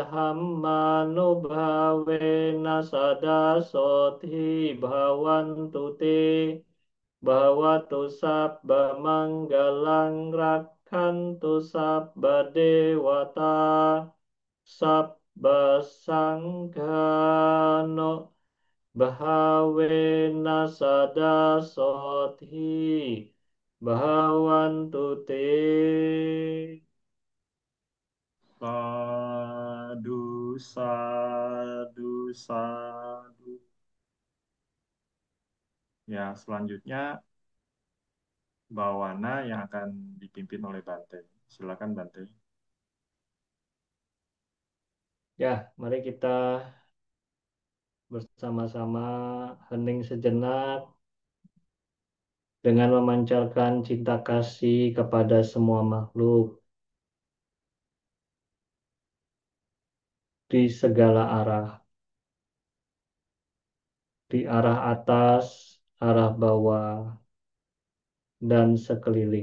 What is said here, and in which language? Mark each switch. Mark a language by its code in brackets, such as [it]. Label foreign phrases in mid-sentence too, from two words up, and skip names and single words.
[pi] dhammanubhavena sada sodhi bhavantu te Bhavatu sabba manggalang rakhantu sabba dewata sabba sanghano bhavena sada sodhi bhavantu te. Sadu, sadu, sadu. [id] Ya, selanjutnya Bawana yang akan dipimpin oleh Bante. Silakan Bante. Ya, mari kita bersama-sama hening sejenak dengan memancarkan cinta kasih kepada semua makhluk di segala arah, di arah atas, arah bawah, dan sekeliling.